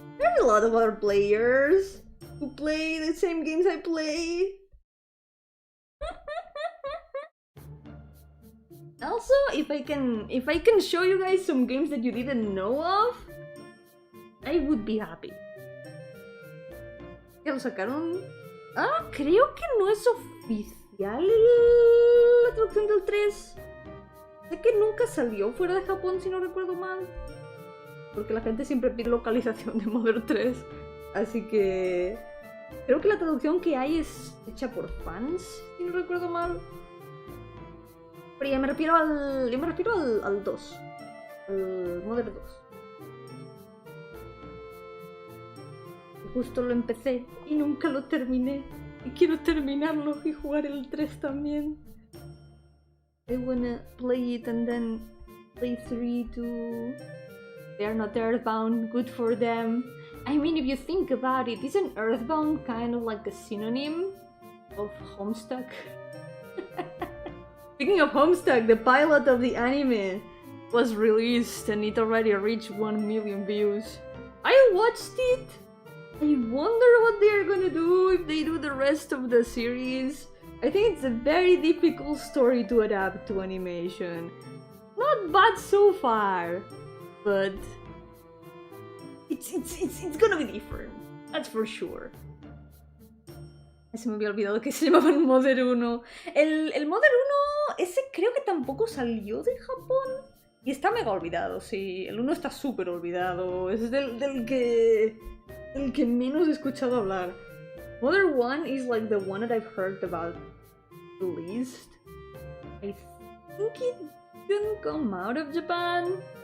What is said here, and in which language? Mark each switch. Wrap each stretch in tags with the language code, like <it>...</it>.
<en>There's a lot of other players who play the same games I play. Also, if I can show you guys some games that you didn't know of, I would be happy.</en> <es>¿Ya lo sacaron? Ah, creo que no es oficial la traducción del 3. Sé que nunca salió fuera de Japón, si no recuerdo mal. Porque la gente siempre pide localización de Mother 3. Así que creo que la traducción que hay es hecha por fans, si no recuerdo mal. Pero ya me refiero al 2. Al Mother 2. Y justo lo empecé y nunca lo terminé. Y quiero terminarlo y jugar el 3 también.</es> <en>I wanna play it and then play 3 too. They are not Earthbound, good for them. I mean, if you think about it, isn't Earthbound kind of like a synonym of Homestuck? Speaking of Homestuck, the pilot of the anime was released and it already reached 1 million views. I watched it! I wonder what they're gonna do if they do the rest of the series. I think it's a very difficult story to adapt to animation. Not bad so far, but it's gonna be different. That's for sure.</en> <es>Se me había olvidado que se llamaban Mother 1. El Mother 1, ese creo que tampoco salió de Japón. Y está mega olvidado, sí. El 1 está súper olvidado. Es del que menos he escuchado hablar.</es> <en>Mother 1 is like the one that I've heard about the least. I think it didn't come out of Japan.</en>